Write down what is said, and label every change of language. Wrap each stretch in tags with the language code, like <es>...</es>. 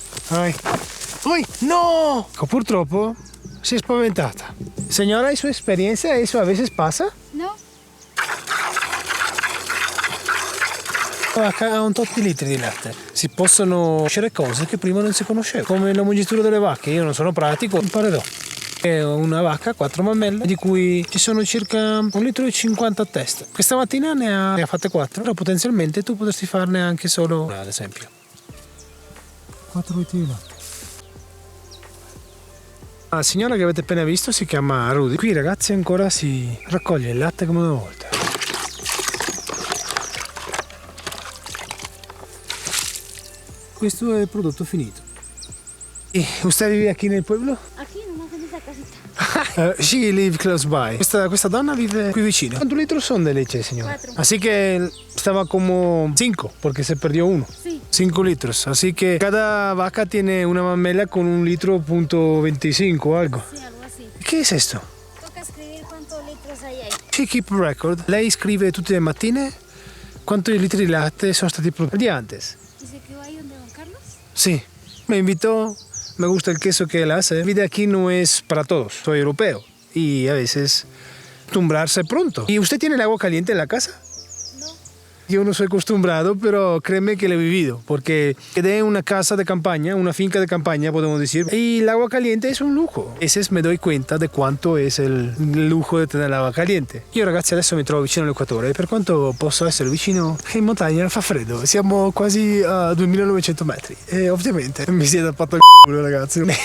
<it>Ai. Ui, no! Purtroppo si è spaventata.</it> <es>Señora, ¿en su experiencia eso a veces pasa? No.</es> <it>La vacca ha un tot di litri di latte. Si possono conoscere cose che prima non si conoscevano, come la mungitura delle vacche. Io non sono pratico, imparerò. È una vacca a 4 mammelle, di cui ci sono circa 1,50 litri a testa. Questa mattina ne ha fatte 4, però potenzialmente tu potresti farne anche solo una, ad esempio. 4 litri di latte. La signora che avete appena visto si chiama Rudy. Qui, ragazzi, ancora si raccoglie il latte come una volta. Questo è il prodotto finito.</it> <es>E usted vive aquí nel pueblo? Aquí nomás en esa casita.</es> <en>She live close by.</en> <it>Questa donna vive qui vicino.</it> <es>¿Cuántos litros son de leche, señora? 4. Así que estaba como 5, porque se perdió uno. Sí. 5 litros. Así que cada vaca tiene una mamela con 1,25 litro o algo. Sí, algo así. ¿Qué es esto? Toca escribir cuántos litros hay ahí.</es> <en>She keep record.</en> <it>Lei scrive tutte le mattine quanti litri di latte sono stati prodotti.</it> <es>El día antes. ¿Y se quedó ahí donde don Carlos? Sí, me invitó, me gusta el queso que él hace. La vida aquí no es para todos, soy europeo y a veces acostumbrarse pronto. ¿Y usted tiene el agua caliente en la casa? No. Yo no soy acostumbrado, pero créeme que lo he vivido, porque quedé en una casa de campaña, una finca de campaña, podemos decir, y el agua caliente es un lujo. A veces me doy cuenta</es> <it>di quanto è il lujo di tenere l'acqua caliente. Io, ragazzi, adesso mi trovo vicino all'equatore e per quanto posso essere vicino in montagna fa freddo, siamo quasi a 2900 metri e ovviamente mi si è tappato il culo, ragazzi.</it>